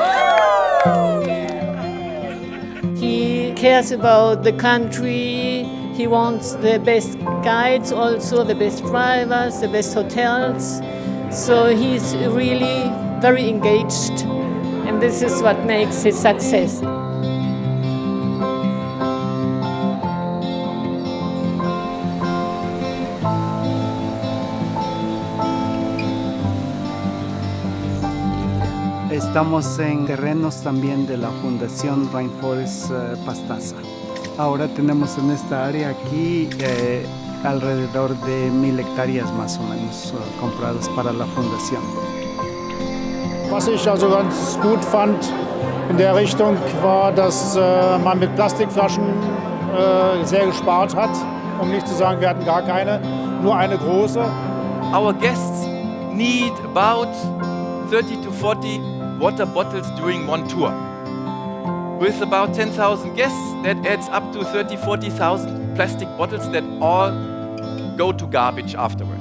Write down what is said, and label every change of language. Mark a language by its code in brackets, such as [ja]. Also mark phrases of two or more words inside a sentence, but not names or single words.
[en] He cares about the country. He wants the best guides, also the best drivers, the best hotels. So he's really very engaged, and this is what makes his success. [es] Estamos en terrenos también de la Fundación Rainforest Pastaza. Ahora tenemos en esta área aquí alrededor de 1000 hectáreas más o menos compradas para la Fundación. [de] Was ich also ganz gut fand in der Richtung war, dass man mit Plastikflaschen sehr gespart hat, um nicht zu sagen, wir hatten gar keine, nur eine große. [en] Our guests need about 30 to 40 water bottles during one tour. With about 10,000 guests, that adds up to 40,000 plastic bottles that all go to garbage afterwards.